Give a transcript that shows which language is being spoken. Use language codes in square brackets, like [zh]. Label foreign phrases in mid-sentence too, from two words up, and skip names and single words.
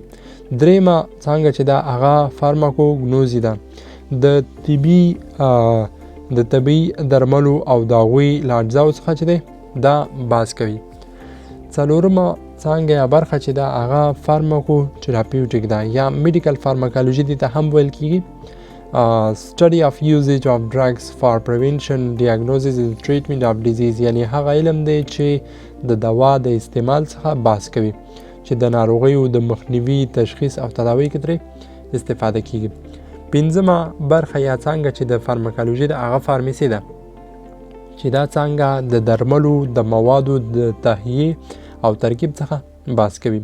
[ps] دریمه څانګه چې ده هغه فارماکوګنوزي ده. د طبي درملو او د هغوی له اجزاو څخه چې دی دا بحث کوي. څلورمه څانګه یا برخه چې ده هغه فارماکوتراپیوټیک ده یا [en] medical pharmacology [ps] دې ته هم ویل کیږي. [en] study of usage of drugs for prevention, diagnosis and treatment of disease، [ps] یعنی هغه علم دی چې د دوا د استعمال څخه بحث کوي چې د ناروغیو د مخنیوي، تشخیص او تداوی کې ترې استفاده کیږي. پنځمه برخه یا څانګه چې د فارماکالوژي ده هغه فارمیسي ده، چې دا څانګه د درملو د موادو د تهیه او ترکیب څخه بحث کوي.